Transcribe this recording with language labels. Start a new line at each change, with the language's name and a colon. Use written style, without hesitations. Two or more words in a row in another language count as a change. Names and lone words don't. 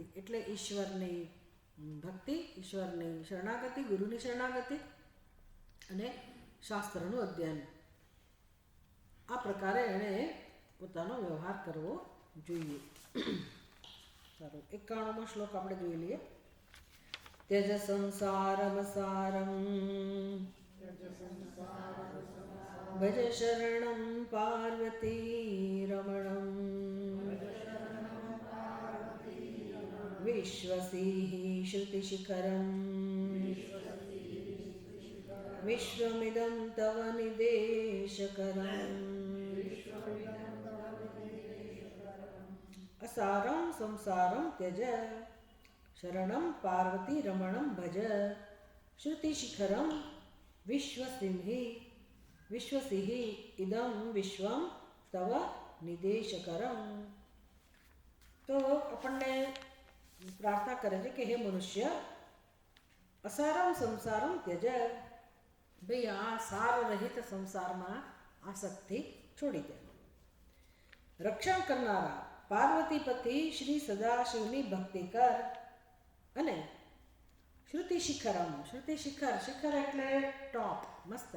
Gujarati: એટલે ઈશ્વરની ભક્તિ, ઈશ્વરની શરણાગતિ, ગુરુની શરણાગતિ અને શાસ્ત્રનું અધ્યયન, આ પ્રકારે એણે પોતાનો વ્યવહાર કરવો જોઈએ. સારું, 91મો શ્લોક આપણે જોઈ લઈએ.
Sanskrit: त्यज संसारम सारम भज शरणं पार्वती रमणं विश्वसिहि श्रुतिशिखरं विश्वमिदं तव निदेशकरम् असारं संसारं त्यज शरणं पार्वती रमणं भज श्रुतिशिखरं विश्वसिहि इदं विश्वम तव નિદેશકરમ.
Gujarati: તો આપણને પ્રાર્થના કરે છે કે હે મનુષ્ય,
Sanskrit: અસારમ સંસારમ ત્યજ,
Gujarati: ભાઈ આ સાર રહિત સંસારમાં આસક્તિ છોડી દે. રક્ષણ કરનારા પાર્વતીપતિ શ્રી સદાશિવની ભક્તિ કર અને
Sanskrit: શ્રુતિ શિખરમ,
Gujarati: શ્રુતિ શિખર, શિખર એટલે ટોપ, મસ્તક.